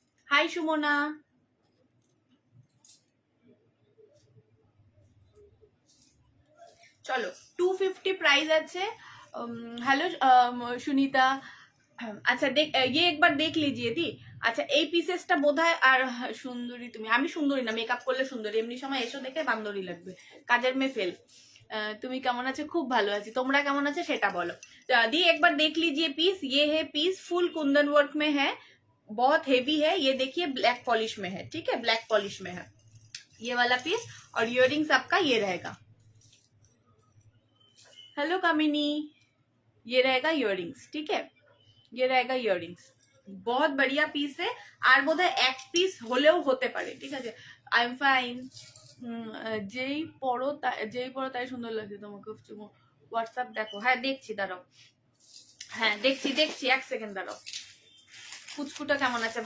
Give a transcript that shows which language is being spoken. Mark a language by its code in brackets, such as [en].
[bn] High Sumana, চলো 250 price আছে। [hi] Hello Sunita, আচ্ছা ये एक बार देख लीजिए दी। [bn] আচ্ছা এই পিসেসটা বোধহয়, আর সুন্দরী তুমি, আমি সুন্দরী না, মেকআপ করলে সুন্দরী, এমনি সময় এসো দেখে বান্দরী লাগবে, কাজের মেয়ে ফেল। তুমি কেমন আছো? খুব ভালো আছি, তোমরা কেমন আছো সেটা বলো। [hi] दी एक बार देख लीजिए पीस, ये है पीस, फुल कुंदन वर्क में है, बहुत हेवी है, ये देखिए ब्लैक पॉलिश में है, ठीक है? ब्लैक पॉलिश में है ये वाला पीस, और इयररिंग्स आपका ये रहेगा। हेलो कामिनी, ये रहेगा इयररिंग्स, ठीक है? ये रहेगा इयररिंग्स, बहुत बढ़िया पीस है, [bn] আর বোধহয় এক পিস হলেও হতে পারে, ঠিক আছে? আই এম ফাইন, যেই পড়ো তাই সুন্দর লাগছে তোমাকে। হোয়াটসঅ্যাপ দেখো, হ্যাঁ দেখছি, দাঁড়াও, হ্যাঁ দেখছি 1 সেকেন্ড দাঁড়াও। কুচকুটা কেমন আছে?